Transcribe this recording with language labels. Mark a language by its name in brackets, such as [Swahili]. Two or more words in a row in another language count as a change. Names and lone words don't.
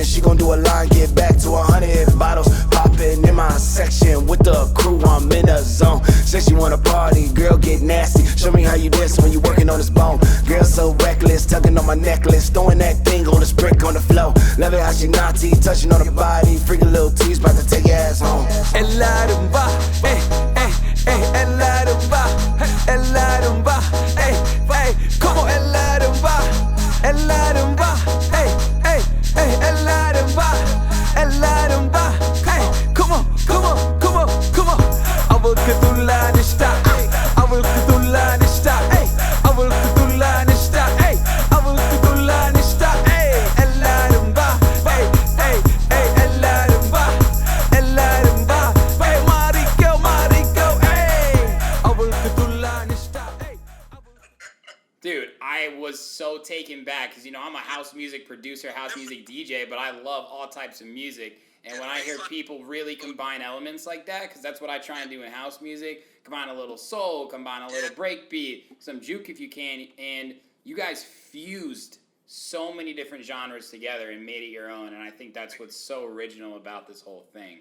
[English] She gon' do a line, get back to 100 bottles popping in my section with the crew, I'm in a zone. Said she wanna party, girl get nasty. Show me how you dance when you working on this bone. Girl so reckless, tugging on my necklace, throwing that thing on this brick on the floor. Love it how she naughty, touching on her body. Freaking little T's about to take your ass home. [Spanish] Ella rumba, ella rumba, ella rumba, como ella rumba, ella rumba, ella rumba, ella rumba, como, avulku tullanishta, avulku tullanishta, avulku tullanishta, avulku tullanishta, ella rumba, ella rumba, ella rumba, marico, avulku tullanishta. [English] Dude, I was so taken back because, I'm a house music producer, house music DJ, but I love all types of music. And when I hear people really combine elements like that, because that's what I try and do in house music, combine a little soul, combine a little breakbeat, some juke if you can, and you guys fused so many different genres together and made it your own, and I think that's what's so original about this whole thing.